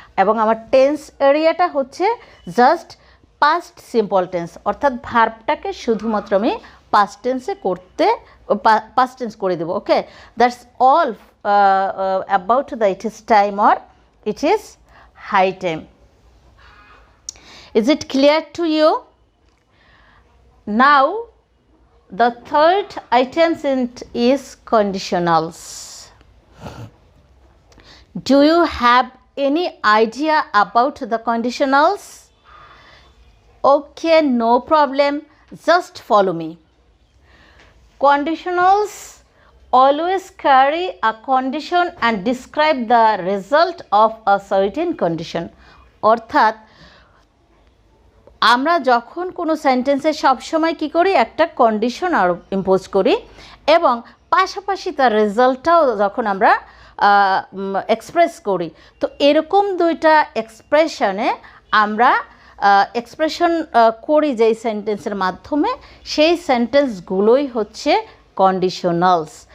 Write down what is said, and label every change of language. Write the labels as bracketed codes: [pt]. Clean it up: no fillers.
[bn] এবং আমার টেন্স এরিয়াটা হচ্ছে জাস্ট পাস্ট সিম্পল টেন্স, অর্থাৎ ভার্বটাকে শুধুমাত্র আমি পাস্ট টেন্সে পাস্ট টেন্স করে দেবো। [en] Okay, that's all about the it is time or it is high time. Is it clear to you? Now the third item is conditionals. Do you have any idea about the conditionals? Okay, no problem, just follow me. Conditionals always carry a condition and describe the result of a certain condition. [bn] অর্থাৎ আমরা যখন কোনো সেন্টেন্সে সবসময় কী করি, একটা condition impose করি এবং পাশাপাশি তার রেজাল্টটাও যখন আমরা এক্সপ্রেস করি। তো এরকম দুইটা এক্সপ্রেশনে আমরা এক্সপ্রেশন করি যেই সেন্টেন্সের মাধ্যমে, সেই সেন্টেন্সগুলোই হচ্ছে কন্ডিশনালস।